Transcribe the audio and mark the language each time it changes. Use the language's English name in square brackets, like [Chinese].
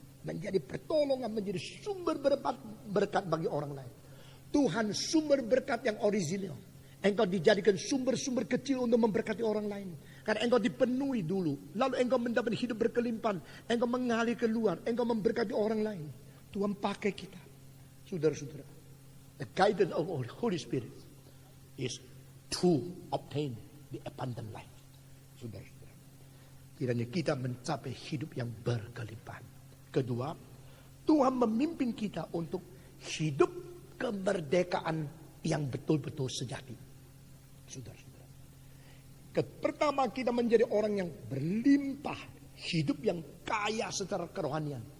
[Indonesian] Menjadi pertolongan, menjadi sumber berkat bagi orang lain. Tuhan sumber berkat yang original. Engkau dijadikan sumber-sumber kecil untuk memberkati orang lain. Karena engkau dipenuhi dulu. Lalu engkau mendapat hidup berkelimpahan. Engkau mengalir keluar. Engkau memberkati orang lain. Tuhan pakai kita. Saudara-saudara. [English] The guidance of the Holy Spirit is to obtain the abundant life. [Indonesian] Saudara-saudara. Kiranya kita mencapai hidup yang berkelimpahan. Kedua, Tuhan memimpin kita untuk hidup kemerdekaan yang betul-betul sejati. Saudara-saudara. Pertama, kita menjadi orang yang berlimpah, hidup yang kaya secara kerohanian.